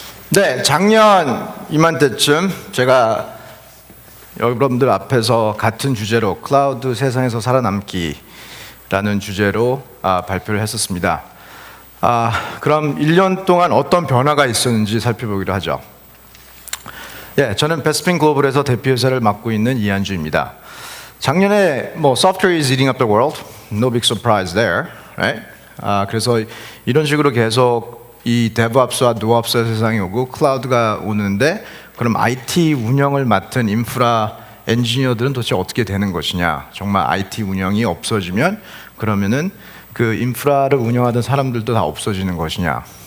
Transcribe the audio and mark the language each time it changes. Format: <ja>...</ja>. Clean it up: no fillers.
<ko>네, 작년 이맘때쯤 제가 여러분들 앞에서 같은 주제로 클라우드 세상에서 살아남기라는 주제로 발표를 했었습니다. 그럼 1년 동안 어떤 변화가 있었는지 살펴보기로 하죠. 예, 저는 베스핀 글로벌에서 대표이사를 맡고 있는 이한주입니다. 작년에</ko> <en>software is eating up the world, no big surprise there, right?</en> <ko>그래서 이런 식으로 계속 이 DevOps와 NoOps의 세상이 오고 클라우드가 오는데 그럼 IT 운영을 맡은 인프라 엔지니어들은 도대체 어떻게 되는 것이냐? 정말 IT 운영이 없어지면 그러면은 그 인프라를 운영하던 사람들도 다 없어지는 것이냐?</ko>